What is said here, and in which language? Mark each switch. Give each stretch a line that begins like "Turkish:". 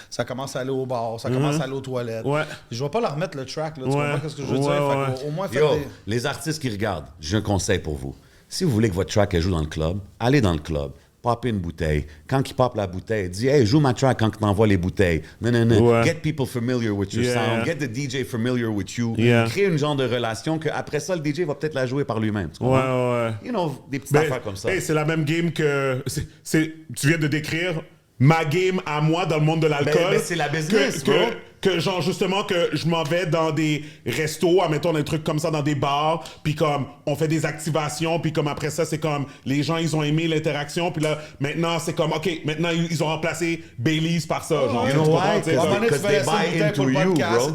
French: Ça commence à aller au bar, ça commence à aller aux toilettes. Je vais pas leur remettre le track, là, tu comprends ce que je veux dire? Fait au moins, les artistes qui regardent, j'ai un conseil pour vous. Si vous voulez que votre track elle joue dans le club, allez dans le club. Popez une bouteille. Quand il pop la bouteille, dis « Hey, joue ma track quand tu t'envoies les bouteilles. » Non.
English: Get people familiar with your sound. Get the DJ familiar with you.
French: Crée une genre de relation qu'après ça, le DJ va peut-être la jouer par lui-même. Tu comprends?
English: You know,
French: des petites affaires comme ça. Hey, c'est la même game que... tu viens de décrire ma game à moi dans le monde de l'alcool. Ben, c'est la business, que genre justement que je m'en vais dans des restos, admettons des trucs comme ça, dans des bars, puis comme on fait des activations, puis comme après ça c'est comme les gens ils ont aimé l'interaction, puis là maintenant c'est comme ok, maintenant ils ont remplacé Baileys par ça, genre.
English: You know why? Because they buy into you, bro.